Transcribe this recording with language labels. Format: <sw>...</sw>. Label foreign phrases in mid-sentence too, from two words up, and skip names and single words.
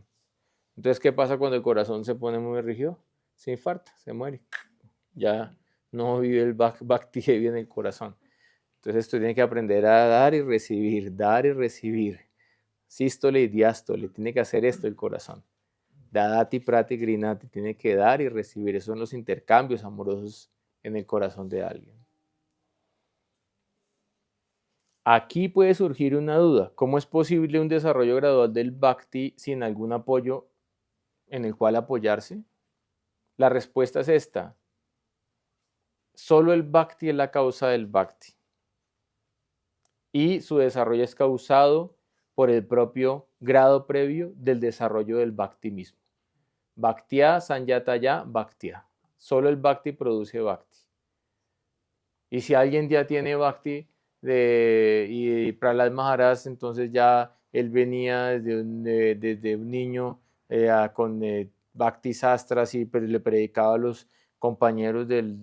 <es>Entonces, ¿qué pasa cuando el corazón se pone muy rígido? Se infarta, se muere. Ya no vive el bhakti en el corazón. Entonces, esto tiene que aprender a dar y recibir, dar y recibir. Sístole y diástole, tiene que hacer esto el corazón.</es> <sa>Dadati, prati, grinati,</sa> <es>tiene que dar y recibir. Esos son los intercambios amorosos en el corazón de alguien. Aquí puede surgir una duda. ¿Cómo es posible un desarrollo gradual del bhakti sin algún apoyo en el cual apoyarse? La respuesta es esta. Solo el bhakti es la causa del bhakti. Y su desarrollo es causado por el propio grado previo del desarrollo del bhakti mismo.</es> <sa>Bhaktya sanyataya bhaktya.</sa> <es>Solo el bhakti produce bhakti. Y si alguien ya tiene bhakti y Prahlad Maharaj, entonces ya él venía desde un niño con bhakti sastras y le predicaba a los compañeros del...</es>